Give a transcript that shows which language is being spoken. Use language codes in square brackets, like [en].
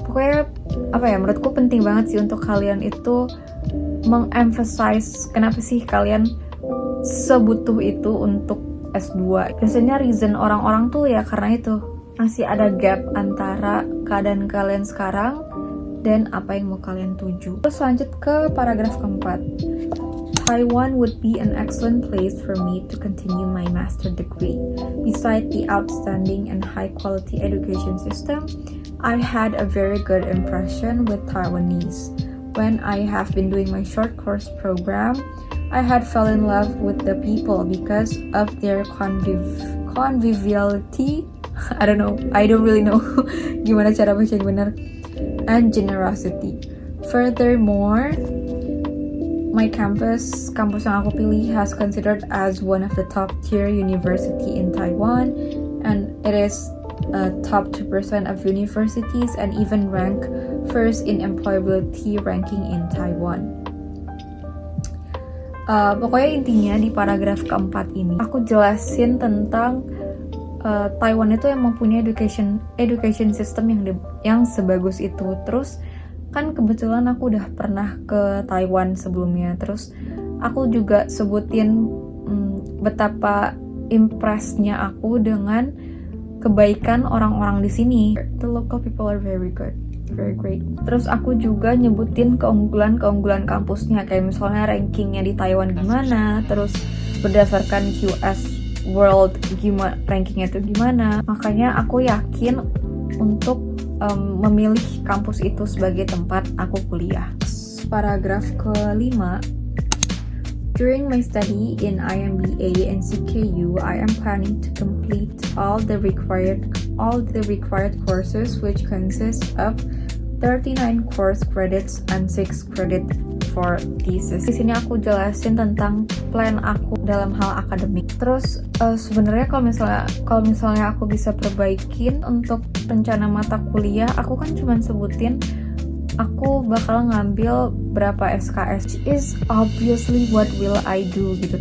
[id] Pokoknya menurutku penting banget sih untuk kalian itu mengemphasize kenapa sih kalian sebutuh itu untuk S2. Biasanya reason orang-orang tuh ya karena itu masih ada gap antara keadaan kalian sekarang dan apa yang mau kalian tuju. Terus lanjut ke paragraf keempat. [en] Taiwan would be an excellent place for me to continue my master degree. Besides the outstanding and high quality education system, I had a very good impression with Taiwanese. When I have been doing my short course program, I had fell in love with the people because of their conviviality. I don't really know [id] gimana cara baca yang benar. [en] And generosity. Furthermore, my campus [id] yang aku pilih [en] has considered as one of the top tier university in Taiwan, and it is top 2% of universities and even rank first in employability ranking in Taiwan. [id] Pokoknya intinya di paragraf keempat ini aku jelasin tentang Taiwan itu emang punya [en] education system [id] yang sebagus itu. Terus kan kebetulan aku udah pernah ke Taiwan sebelumnya. Terus aku juga sebutin betapa impressnya aku dengan kebaikan orang-orang di sini. [en] The local people are very good. Very great. [id] Terus aku juga nyebutin keunggulan kampusnya, kayak misalnya rankingnya di Taiwan gimana, terus berdasarkan QS World gimana rankingnya itu gimana. Makanya aku yakin untuk memilih kampus itu sebagai tempat aku kuliah. Paragraf kelima. [en] During my study in IMBA and CKU, I am planning to complete all the required courses, which consist of 39 course credits and 6 credit for thesis. [id] Di sini aku jelasin tentang plan aku dalam hal akademik. Terus sebenarnya kalau misalnya aku bisa perbaikin untuk rencana mata kuliah, aku kan cuma sebutin aku bakal ngambil berapa SKS, [en] is obviously what will I do [id] gitu.